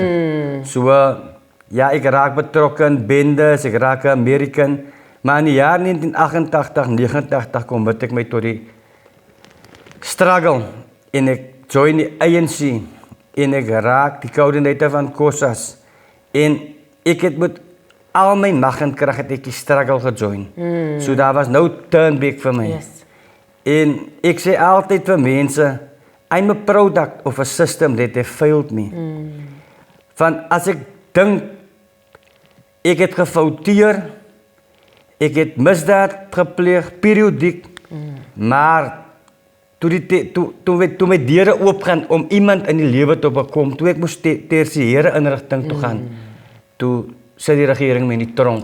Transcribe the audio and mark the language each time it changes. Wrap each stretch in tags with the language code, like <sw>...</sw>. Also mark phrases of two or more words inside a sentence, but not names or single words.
<af>So ja, ek raak betrokke in bendes, ek raak 'n American, maar in die jaar 1988, 89 kom wat ek my tot die struggle en ek join die ANC en ek raak die koördineerder van COSAS en ek het met al my mag en krag het ek die struggle gejoin. So daar was</af> <en>no turn back</en> <af>vir my. En ek sê altyd vir mense,</af> <en>I'm a product of a system that have failed me.</en> <af>Van as ek dink ek het gefouteer, ek het misdaad gepleeg, periodiek, maar toe my deure oopgaan om iemand in die lewe te bekom, toe ek moes tersiêre inrigting toe gaan, toe sit die regering my in die tronk.</af>